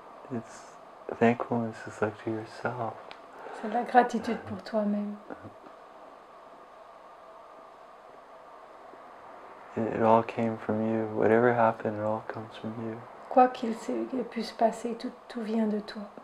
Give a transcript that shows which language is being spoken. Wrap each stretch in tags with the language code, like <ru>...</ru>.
<en>It's thankfulness is like to yourself.</en> <fr>C'est la gratitude pour toi-même.</fr> <en>It all came from you. Whatever happened, it all comes from you.</en> <fr>Quoi qu'il puisse passer, tout vient de toi.</fr>